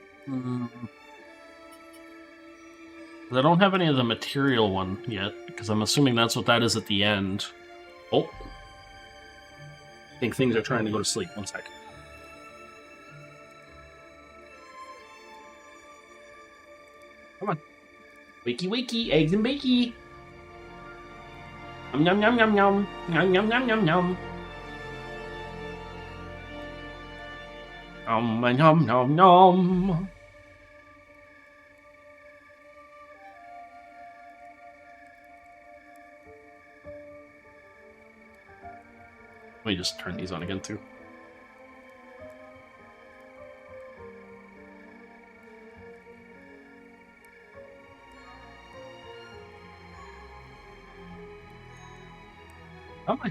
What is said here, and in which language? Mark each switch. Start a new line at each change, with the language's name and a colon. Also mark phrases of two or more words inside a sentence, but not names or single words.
English: I don't have any of the material one yet, because I'm assuming that's what that is at the end. Oh. I think things are trying to go to sleep. One sec. Come on. Wakey wakey, eggs and bakey. Yum yum yum yum. Yum yum yum yum yum. Yum yum yum. Let me just turn these on again too. Come on.